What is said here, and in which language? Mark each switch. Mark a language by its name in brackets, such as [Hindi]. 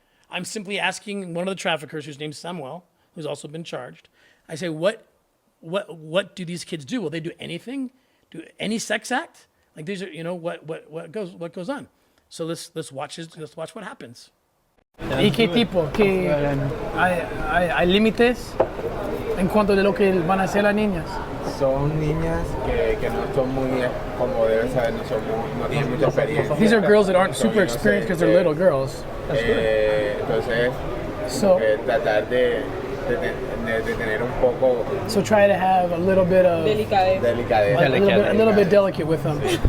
[English] I'm simply asking one of the traffickers, whose name's Samuel, who's also been charged. I say, what do these kids do? Will they do anything? Do any sex act? Like these are, you know, what goes on? So let's watch what happens. [Spanish] ¿Y qué tipo? ¿Qué hay límites en cuanto de lo que van a hacer las niñas? Son niñas que no son muy, como deben saber, no tienen mucha experiencia. [English] These are girls that aren't super experienced because they're little girls. [Spanish] Entonces, tratar de tener un poco. [English] So try to have a little bit of [Spanish] delicadeza. [English] A little bit delicate with them.